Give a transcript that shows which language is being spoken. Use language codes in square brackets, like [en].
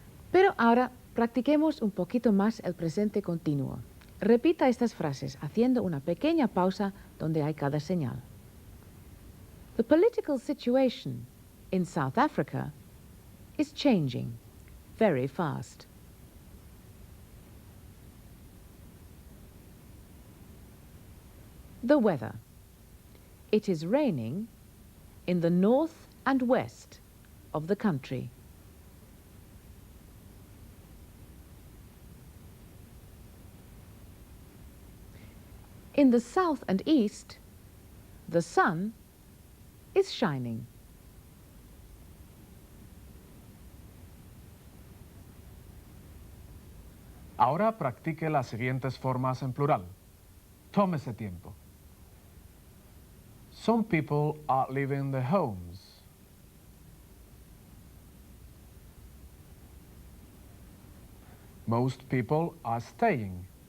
[es] Pero ahora practiquemos un poquito más el presente continuo. Repita estas frases haciendo una pequeña pausa donde hay cada señal. [en] The political situation in South Africa is changing very fast. The weather. It is raining in the north and west of the country. In the south and east, the sun is shining. [es] Ahora practique las siguientes formas en plural. Tómese tiempo. [en] Some people are leaving their homes. Most people are staying.